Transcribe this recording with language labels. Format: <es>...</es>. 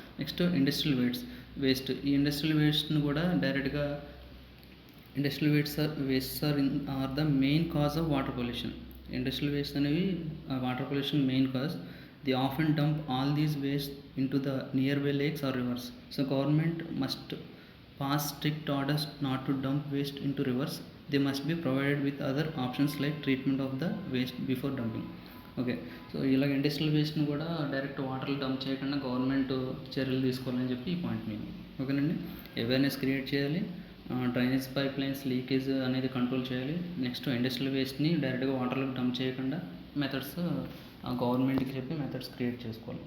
<en>Next industrial waste.</en> <te>ఈ industrial వేస్ట్ను కూడా డైరెక్ట్గా</te> <en>Industrial wastes are the main cause of water pollution.</en> <te>Industrial waste అనేవి water pollution main cause.</te> <en>They often dump all these waste into the nearby lakes or rivers. So government must pass strict orders not to dump waste into rivers. They must be provided with other options like treatment of the waste before dumping.</en> <te>Okay, so ఇలాగ industrial వేస్ట్ని కూడా direct వాటర్లో dump చేయకుండా government చర్యలు తీసుకోవాలని చెప్పి ఈ point మేము. ఓకేనండి, అవేర్నెస్ క్రియేట్ చేయాలి, డ్రైనేజ్ పైప్ లైన్స్ లీకేజ్ అనేది కంట్రోల్ చేయాలి. నెక్స్ట్ ఇండస్ట్రియల్ వేస్ట్ని డైరెక్ట్గా వాటర్లోకి డంప్ చేయకుండా మెథడ్స్ గవర్నమెంట్కి చెప్పి మెథడ్స్ క్రియేట్ చేసుకోవాలి.</te>